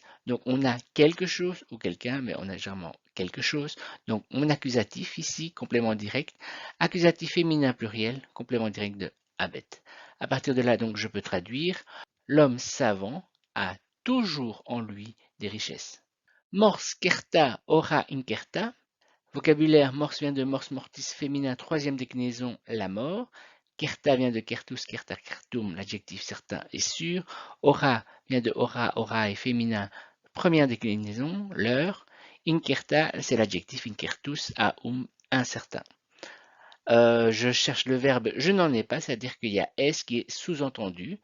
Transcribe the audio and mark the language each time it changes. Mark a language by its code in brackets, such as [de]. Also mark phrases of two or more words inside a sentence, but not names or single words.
[fr] Donc on a quelque chose ou quelqu'un, mais on a généralement quelque chose. Donc mon accusatif ici, complément direct, accusatif féminin pluriel, complément direct de habet. À partir de là, donc je peux traduire, l'homme savant a toujours en lui des richesses. [la] Mors certa ora incerta. [fr] Vocabulaire, mors vient de [la] mors mortis [fr] féminin, troisième déclinaison, la mort. [la] Certa [fr] vient de [la] certus, certa, certum, [fr] l'adjectif certain et sûr. Ora vient de [la] ora, ora [fr] et féminin, première déclinaison, l'heure. Incerta, c'est l'adjectif incertus, incertain. Je cherche le verbe je n'en ai pas, c'est-à-dire qu'il y a S qui est sous-entendu.